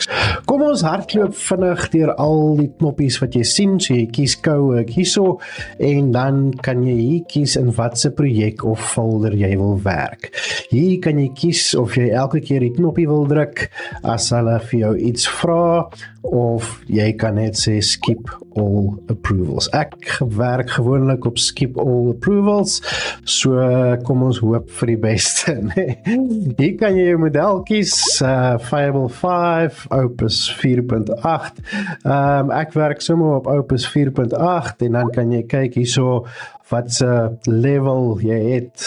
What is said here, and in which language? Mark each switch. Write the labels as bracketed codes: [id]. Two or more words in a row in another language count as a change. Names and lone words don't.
[af] Kom ons hardloop vinnig deur al die knoppies wat jy sien. So jy kies Cowork hierso en dan kan jy hier kies in watse projek of folder jy wil werk. Hier kan jy kies of jy elke keer die knoppie wil druk as hulle vir jou iets vra, of jy kan net sê [en] skip all approvals. [af] Ek werk gewoonlik op [en] skip all approvals, [af] so kom ons hoop vir die beste. Hier kan jy jou model kies, Fable 5, Opus 4.8. Ek werk sommer op Opus 4.8 en dan kan jy kyk hierso wat se level jy het.